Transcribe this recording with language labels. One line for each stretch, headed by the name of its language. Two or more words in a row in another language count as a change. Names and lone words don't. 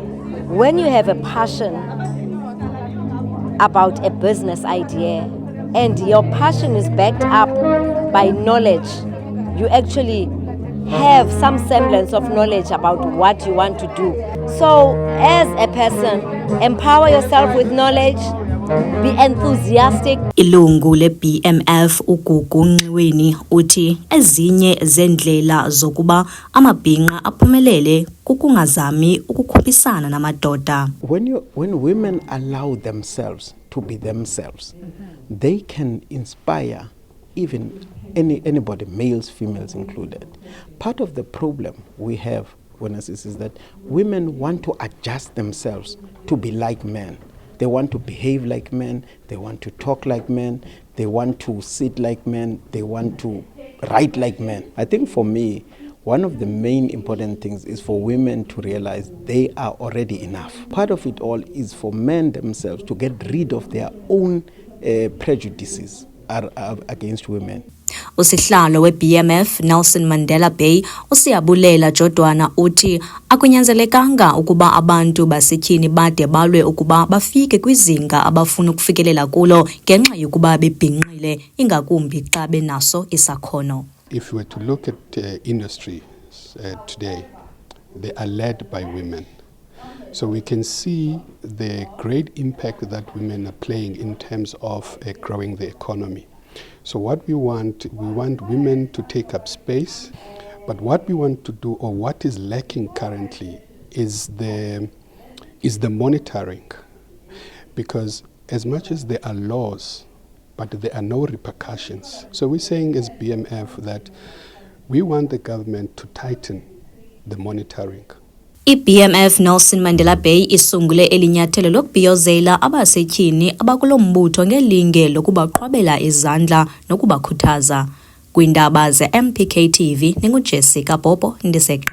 English: When you have a passion about a business idea and your passion is backed up by knowledge, you actually have some semblance of knowledge about what you want to do. So as a person, empower yourself with knowledge, be enthusiastic.
Xhosa: Ilungu le-BMF uGugu Nxiweni uthi ezinye zendlela zokuba amabhinqa aphumelele kukungazami ukukhuphisana namadoda.
English: When women allow themselves to be themselves, they can inspire even anybody, males, females included. Part of the problem we have, is that women want to adjust themselves to be like men. They want to behave like men, they want to talk like men, they want to sit like men, they want to write like men. I think for me, one of the main important things is for women to realize they are already enough. Part of it all is for men themselves to get rid of their own prejudices against women.
Xhosa: Usihlalo we-BMF Nelson Mandela Bay uSiyabulela Jodwana uthi akunyanzelekanga ukuba abantu basetyhini bade balwe ukuba bafike kwizinga abafuna ukufikelela kulo ngenxa yokuba bebhinqile ingakumbi xa benaso isakhono.
English: If we were to look at industries today, they are led by women. So we can see the great impact that women are playing in terms of growing the economy. So what we want women to take up space, but what we want to do, or what is lacking currently, is the monitoring. Because as much as there are laws, but there are no repercussions. So we're saying as BMF that we want the government to tighten the monitoring.
Xhosa: I-BMF Nelson Mandela Bay isungule elinyathelo lokubhiyozela abasetyhini abakulo mbutho ngelinge lokubaqhwabela izandla nokubakhuthaza. Kwiindaba ze-MPK TV, ninguJessica Popo ndiseqa.